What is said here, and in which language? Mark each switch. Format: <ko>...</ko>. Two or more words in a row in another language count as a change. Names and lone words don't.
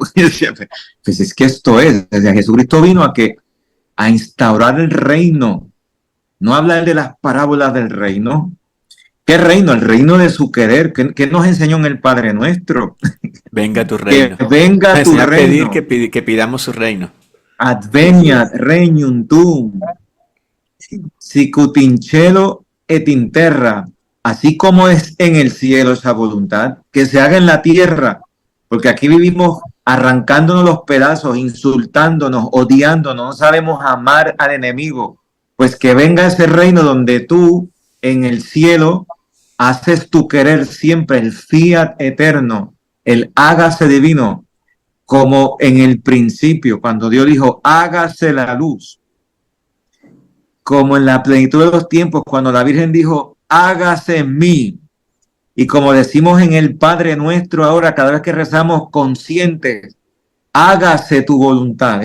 <es>Pues es que esto es, o sea, Jesucristo vino a instaurar el reino, no hablar de las parábolas del reino. ¿Qué reino? El reino de su querer. ¿Qué nos enseñó en el Padre Nuestro? Venga tu reino. Que venga tu reino. Pedir que pidamos su reino.</es> <la>Adveniat regnum tuum, sicut in cielo et in terra.</la> <es>Así como es en el cielo esa voluntad, que se haga en la tierra, porque aquí vivimos arrancándonos los pedazos, insultándonos, odiándonos, no sabemos amar al enemigo. Pues que venga ese reino donde tú en el cielo haces tu querer siempre, el fiat eterno, el hágase divino, como en el principio, cuando Dios dijo, hágase la luz, como en la plenitud de los tiempos, cuando la Virgen dijo, hágase en mí, y como decimos en el Padre Nuestro ahora, cada vez que rezamos conscientes, hágase tu voluntad.</es>